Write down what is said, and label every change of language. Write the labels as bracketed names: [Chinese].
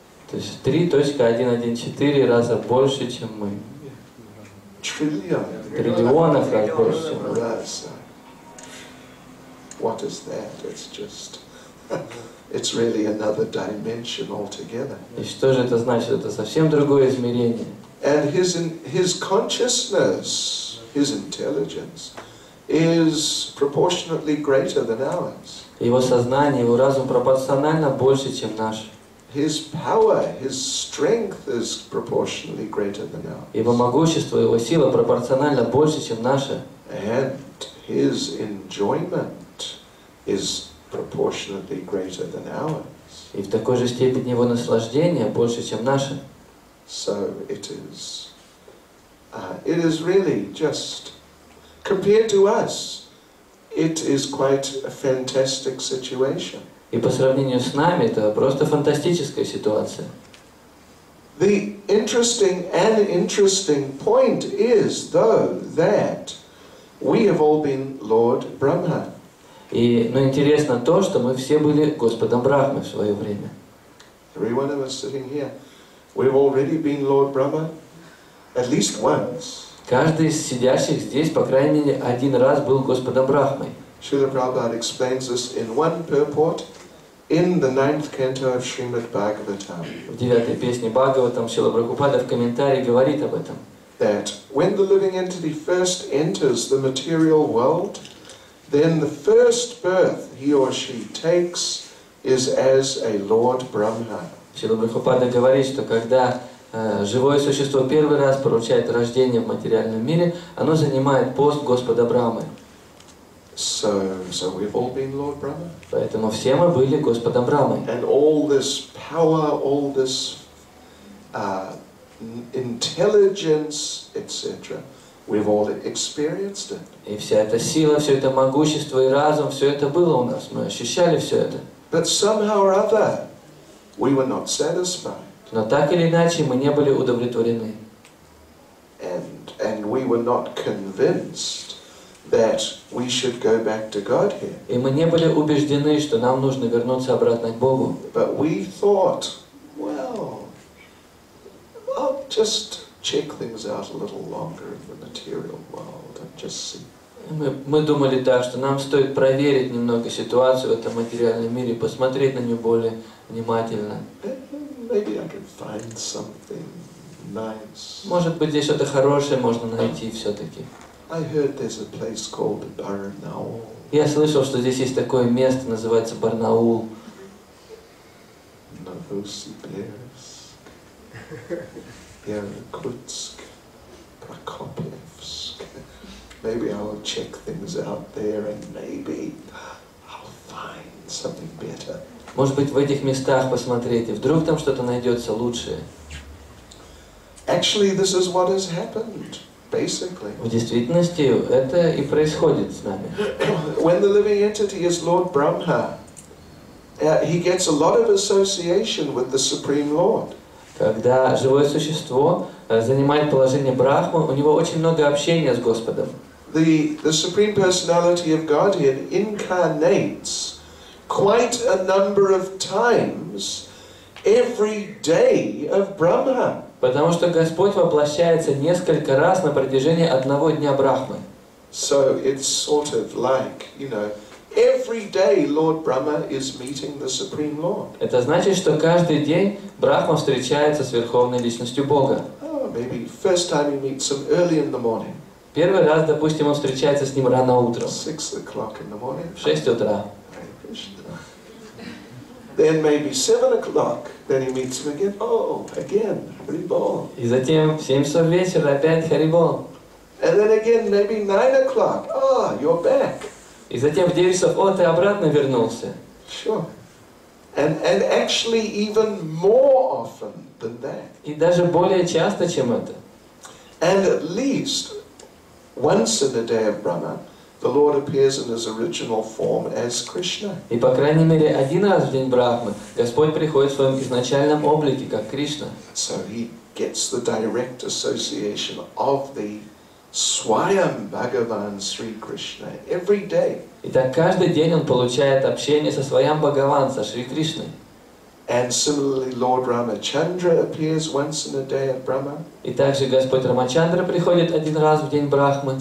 [Russian] То есть 3.114 раза больше, чем мы. [English] Trillion. [Russian] Триллионов раз больше, чем мы. Раз. [English] What is that? It's just... It's really another dimension altogether. [Russian] И что же это значит? Это совсем другое измерение. [English] And his consciousness, his intelligence, is proportionately greater than ours. [Russian] Его сознание, его разум пропорционально больше, чем наш. [English] His power, his strength is proportionally greater than ours. [Russian] Его могущество, его сила пропорционально больше, чем наша. [English] And his enjoyment is proportionately greater than ours. [Russian] И в такой же степени его наслаждение больше, чем наше. [English] So it is really just, compared to us, it is quite a fantastic situation. [Russian] И по сравнению с нами это просто фантастическая ситуация. [English] The interesting point is, though, that we have all been Lord Brahma. [Russian] Но интересно то, что мы все были Господом Брахмой в свое время. [English] Every one of us sitting here, we've already been Lord Brahma at least once. [Russian] Каждый из сидящих здесь, по крайней мере, один раз был Господом Брахмой. [English] Srila Prabhupada explains this in one purport in the 9th canto of Srimad Bhagavatam. [Russian] В 9-й песне Бхагаватам Шрила Прабхупада в комментарии говорит об этом. [English] That when the living entity first enters the material world, then the first birth he or she takes is as a Lord Brahma. [Russian] Шрила Прабхупада говорит, что когда живое существо первый раз получает рождение в материальном мире, оно занимает пост Господа Брамы. [English] So we've all been Lord Brahma. [Russian] Поэтому все мы были Господом Брамой. [English] And all this power, all this intelligence, etc., we've all experienced it. [Russian] И вся эта сила, все это могущество и разум, все это было у нас, мы ощущали все это. [English] But somehow or other, we were not satisfied. [Russian] Но так или иначе мы не были удовлетворены. [English] And we were not convinced that we should go back to Godhead. [Russian] И мы не были убеждены, что нам нужно вернуться обратно к Богу. [English] But we thought, well, I'll just check things out a little longer in the material world and just see. [Russian] Мы думали так, что нам стоит проверить немного ситуацию в этом материальном мире, посмотреть на нее более внимательно. [English] Maybe I can find something nice. [Russian] Может быть, здесь что-то хорошее можно найти все-таки. [English] I heard there's a place called Barnaul. [Russian] Я слышал, что здесь есть такое место, называется Барнаул. Новосибирск, Иркутск, Прокопьевск. [English] maybe I'll check things out there and maybe I'll find something better. [Russian] Может быть, в этих местах посмотреть, и вдруг там что-то найдется лучшее. [English] Actually, this is what has happened, basically. [Russian] В действительности это и происходит с нами. [English] When the living entity is Lord Brahma, he gets a lot of association with the Supreme Lord. [Russian] Когда живое существо занимает положение Брахмы, у него очень много общения с Господом. [English] The Supreme Personality of Godhead incarnates quite a number of times every day of Brahma. [Russian] Потому что Господь воплощается несколько раз на протяжении одного дня Брахмы. [English] So it's sort of like, you know, every day Lord Brahma is meeting the Supreme Lord. [Russian] Это значит, что каждый день Брахма встречается с Верховной Личностью Бога. [English] Oh, maybe first time he meets him early in the morning. [Russian] Первый раз, допустим, он встречается с ним рано утром, [English] 6 o'clock in the morning. [Russian] в 6 утра. [English] Then maybe 7 o'clock, then he meets him again. Oh, again, Haribol. [Russian] И затем в 7 часов вечера опять Харибол. [English] And then again, maybe 9 o'clock. Oh, you're back. [Russian] И затем в 9 часов, о, ты обратно вернулся. [English] Sure. And actually even more often than that. [Russian] И даже более часто, чем это. [English] And at least once in a day of Brahma, the Lord appears in his original form as Krishna. [Russian] И по крайней мере один раз в день Брахмы Господь приходит в своем изначальном облике, как Кришна. [English] So he gets the direct association of the Swayam Bhagavan Sri Krishna every day. [Russian] Итак, каждый день он получает общение со своим Бхагаван, со Шри Кришной. [English] And similarly, Lord Ramachandra appears once in a day at Brahma. [Russian] И также Господь Рамачандра приходит один раз в день Брахмы.